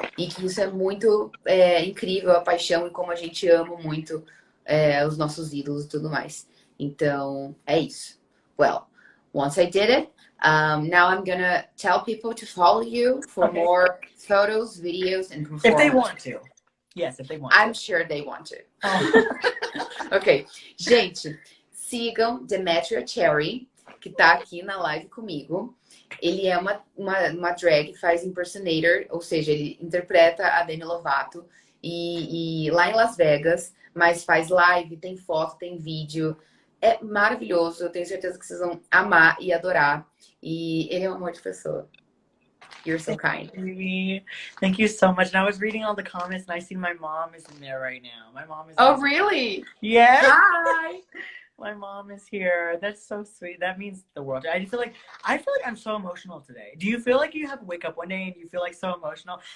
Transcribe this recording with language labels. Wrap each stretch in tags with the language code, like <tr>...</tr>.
<pt>E que isso é muito incrível, a paixão e como a gente ama muito os nossos ídolos e tudo mais. Então, é isso.</pt> <en>Well, once I did it, now I'm gonna tell people to follow you for more photos, videos, and performances. If they want to. Yes, if they want I'm to. sure they want to. Ok.</en> <pt>Gente, sigam Demetria Cherry, que tá aqui na live comigo. Ele é uma drag, faz impersonator, ou seja, ele interpreta a Demi Lovato. E lá em Las Vegas, mas faz live, tem foto, tem vídeo. É maravilhoso, eu tenho certeza que vocês vão amar e adorar. E ele é um amor de pessoa.</pt> <en>You're so kind. Thank you so much. And I was reading all the comments and I see my mom is in there right now. My mom is. Oh, really? Yeah. Hi. My mom is here. That's so sweet. That means the world. I feel like I'm so emotional today. Do you feel like you have to wake up one day and you feel like so emotional?</en>